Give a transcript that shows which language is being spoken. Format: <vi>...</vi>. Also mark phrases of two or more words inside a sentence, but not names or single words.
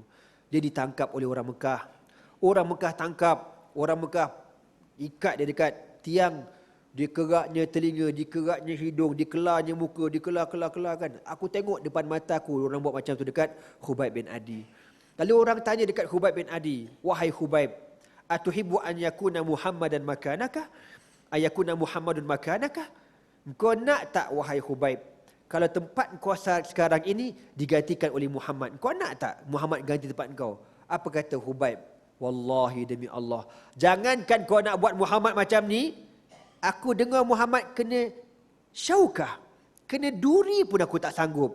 <ms>Dia ditangkap oleh orang Mekah. Orang Mekah tangkap, orang Mekah ikat dia dekat tiang, dikeraknya telinga, dikeraknya hidung, dikelarnya muka, dikelar kan. Aku tengok depan mata aku orang buat macam tu dekat Khubaib bin Adi. Lalu orang tanya dekat Khubaib bin Adi, wahai Khubaib,</ms> <ar>أتحب أن يكون محمدا مكانك? أيكون محمد مكانك?</ar> <ms>Kau nak tak wahai Khubaib, kalau tempat kau sekarang ini digantikan oleh Muhammad, kau nak tak Muhammad ganti tempat kau? Apa kata Khubaib? Wallahi demi Allah, jangankan kau nak buat Muhammad macam ni, aku dengar Muhammad kena syaukah, kena duri pun aku tak sanggup.</ms>